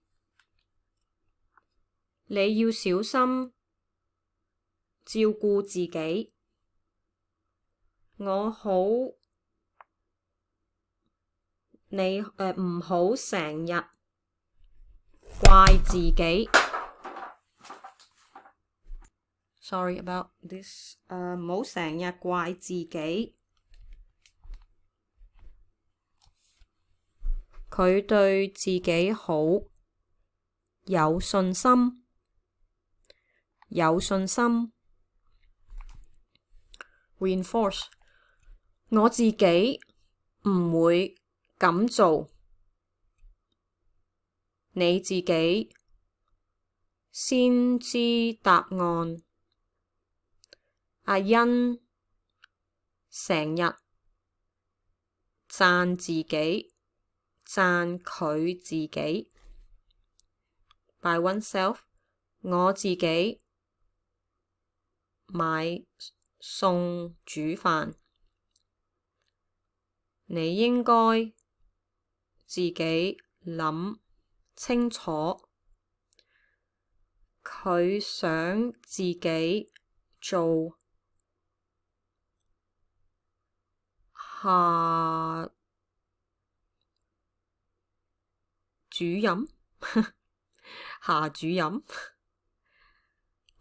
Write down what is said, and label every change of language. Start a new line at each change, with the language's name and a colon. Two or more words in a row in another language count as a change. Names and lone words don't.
Cantonese: 你要小心照顧自己。你唔好成日怪自己。
English: Sorry about this，
Cantonese: 唔好成日怪自己。佢對自己好有信心。Reinforce 我自己唔會咁做，你自己先知答案。阿欣成日讚佢自己。
English: By oneself
Cantonese: 我自己買餸煮飯。你應該自己諗清楚。佢想自己做下主任。